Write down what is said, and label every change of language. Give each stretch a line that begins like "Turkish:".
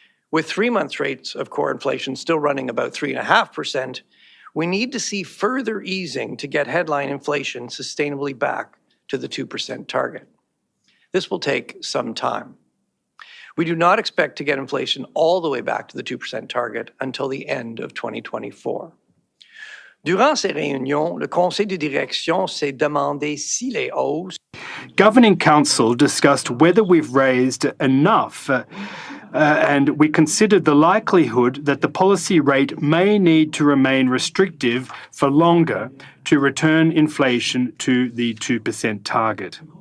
English: With three-month rates of core inflation still running about 3.5%, we need to see further easing to get headline inflation sustainably back to the 2% target. This will take some time. We do not expect to get inflation all the way back to the 2% target until the end of 2024.
French: Durant ces réunions, le Conseil de direction s'est demandé si les hausses.
English: Governing Council discussed whether we've raised enough, and we considered the likelihood that the policy rate may need to remain restrictive for longer to return inflation to the 2% target.